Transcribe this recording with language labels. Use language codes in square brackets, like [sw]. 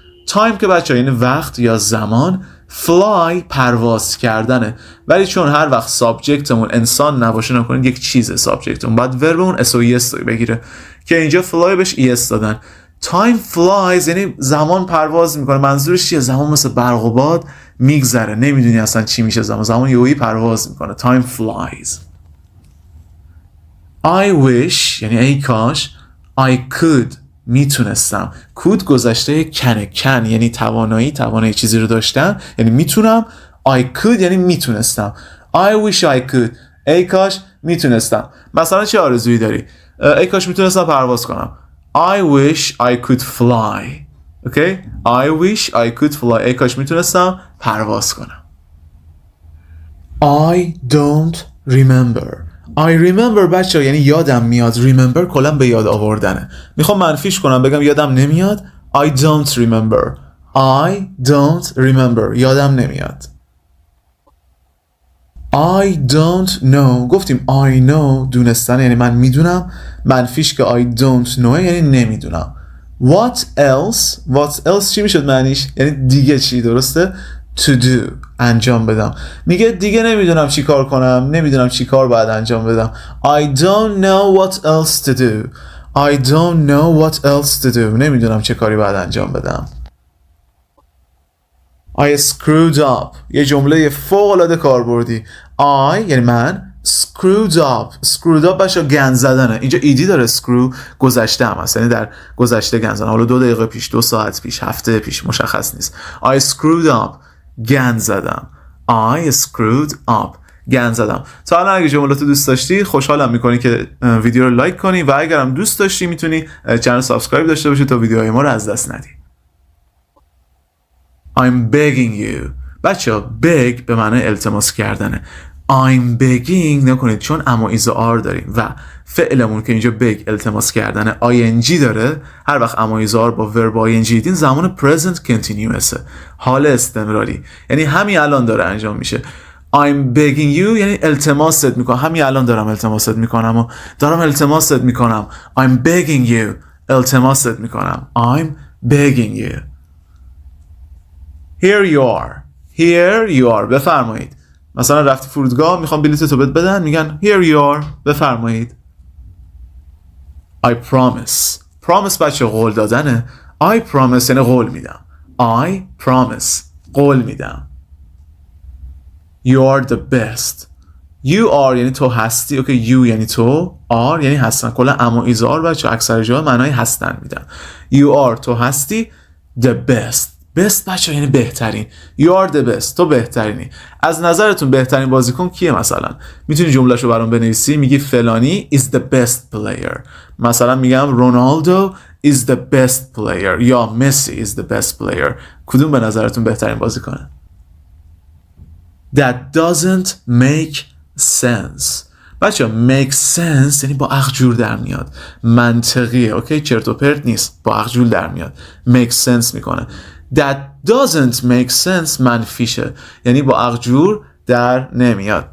[fa] Time که بچه یعنی وقت یا زمان. fly پرواز کردنه، ولی چون هر وقت سابجکتمون انسان نباشه نکنید یک چیزه سابجکتمون، باید وربمون اس و اس بگیره که اینجا fly بهش es دادن. [en] time flies [fa] یعنی زمان پرواز میکنه. منظورش چیه؟ زمان مثل برق و باد میگذره، نمیدونی اصلا چی میشه. زمان یهویی پرواز میکنه. [en] time flies. I wish [fa] یعنی ای کاش. [en] I could [fa] میتونستم. could گذشته can یعنی توانایی چیزی رو داشتن، یعنی میتونم. [en] I could [fa] یعنی میتونستم. [en] I wish I could [fa] ای کاش میتونستم. مثلا چه آرزویی داری؟ ای کاش میتونستم پرواز کنم. [en] I wish I could fly. Okay? I wish I could fly. [fa] ای کاش میتونستم پرواز کنم. [en] I don't remember. I remember [fa] بچه یعنی یادم میاد. remember کلا به یاد آوردنه. میخوام منفیش کنم بگم یادم نمیاد. [en] I don't remember. I don't remember [fa] یادم نمیاد. [en] I don't know. [fa] گفتیم [en] I know [fa] دونستن یعنی من میدونم. منفیش که [en] I don't know [fa] یعنی نمیدونم. [en] What else [fa] چی میشد معنیش؟ یعنی دیگه چی، درسته؟ [en] To do [fa] انجام بدم. میگه دیگه نمیدونم چی کار کنم، نمیدونم چی کار باید انجام بدم. [en] I don't know what else to do. I don't know what else to do. [fa] نمیدونم چه کاری باید انجام بدم. [en] I screwed up [fa] یه جمله فوق‌العاده کاربردی. I یعنی من. [en] screwed up [fa] باشه گند زدنه. اینجا ایدی داره. screw گذشته هم هست یعنی در گذشته گند زدن. حالا 2 دقیقه پیش، 2 ساعت پیش، هفته پیش، مشخص نیست. [en] I screwed up [fa] گند زدم. [en] I screwed up گند زدم. [fa] تا الان اگه جملاتو دوست داشتی خوشحالم میکنی که ویدیو رو لایک کنی و اگرم دوست داشتی میتونی چنل سابسکرایب داشته باشی تا ویدیوهای ما رو از دست ندی. [en] I'm begging you. [fa] بچه beg به معنی التماس کردنه. [en] I'm begging [fa] نکنید چون اما ایز آر داریم و فعلمون که اینجا beg التماس کردنه ing داره. هر وقت اما ایز آر با ورب ing دیدین زمان [en] present continuous، [fa] حال استمراری، یعنی همین الان داره انجام میشه. [en] I'm begging you [fa] یعنی التماست میکنم. همین الان دارم التماست میکنم و دارم التماست میکنم. [en] I'm begging you [fa] التماست میکنم. [en] I'm begging you. Here you are [fa] بفرمایید. مثلا رفتی فرودگاه میخوام بلیطتو بدن، میگن [en] here you are [fa] بفرمایید. [en] I promise [fa] بچه قول دادنه. I promise یعنی قول میدم. [en] I promise [fa] قول میدم. [en] You are the best. You are [fa] یعنی تو هستی. اوکی you یعنی تو. are یعنی هستن. کلا اما ایزار بچه اکثر جاها معنای هستن میدن. [en] You are [fa] تو هستی. [en] The best [fa] بچه یعنی بهترین. [en] You are the best [fa] تو بهترینی. از نظرتون بهترین بازیکن کیه؟ مثلا میتونی جملهشو برام بنویسی. میگی فلانی [en] is the best player. [fa] مثلا میگم [en] Ronaldo is the best player یا Messi is the best player. [fa] کدوم به نظرتون بهترین بازیکنه؟ [en] That doesn't make sense. [fa] بچه make sense یعنی با عقل جور در میاد، منطقیه. اوکی چرت و پرت نیست، با عقل جور در میاد، make sense میکنه. [en] That doesn't make sense [fa] منفیشه یعنی با عقل جور در نمیاد.